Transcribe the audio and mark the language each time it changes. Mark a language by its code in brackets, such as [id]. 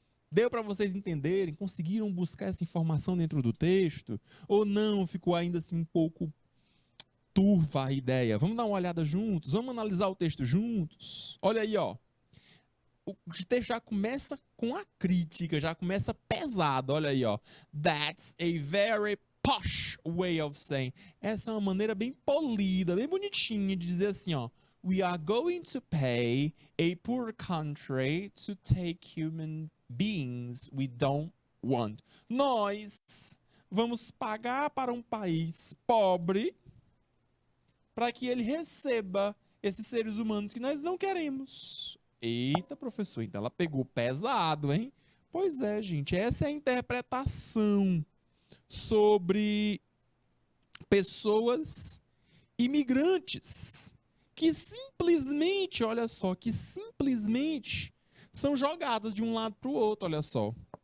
[pt] Deu para vocês entenderem? Conseguiram buscar essa informação dentro do texto? Ou não? Ficou ainda assim um pouco turva a ideia? Vamos dar uma olhada juntos? Vamos analisar o texto juntos? Olha aí, ó. O texto já começa com a crítica, já começa pesado. Olha aí, ó. [en] That's a very posh way of saying. [pt] Essa é uma maneira bem polida, bem bonitinha de dizer assim, ó. [en] We are going to pay a poor country to take human beings we don't want. [pt] Nós vamos pagar para um país pobre para que ele receba esses seres humanos que nós não queremos. Eita, professor, então ela pegou pesado, hein? Pois é, gente, essa é a interpretação sobre pessoas imigrantes que simplesmente, olha só, que simplesmente são jogadas de um lado para o outro, olha só.